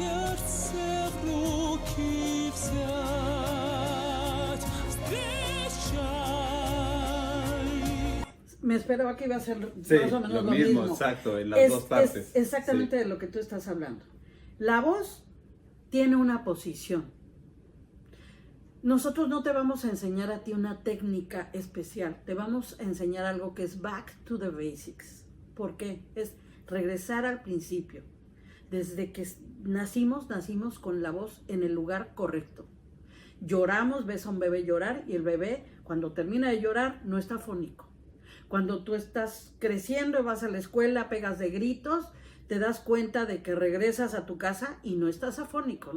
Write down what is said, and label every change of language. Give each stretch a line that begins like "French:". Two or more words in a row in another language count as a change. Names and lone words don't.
Russian: Сердце в руки взять, встречать.
Spanish: Me esperaba que iba a ser Sí, más o menos lo lo mismo, mismo. exacto, en las dos partes. Es exactamente Sí. de lo que tú estás hablando. La voz tiene una posición. Nosotros no te vamos a enseñar a ti una técnica especial, te vamos a enseñar algo que es
English: back to the basics.
Spanish: ¿Por qué? Es regresar al principio. Desde que nacimos con la voz en el lugar correcto. Lloramos, ves a un bebé llorar y el bebé, cuando termina de llorar, no está afónico. Cuando tú estás creciendo y vas a la escuela, pegas de gritos, te das cuenta de que regresas a tu casa y no estás afónico.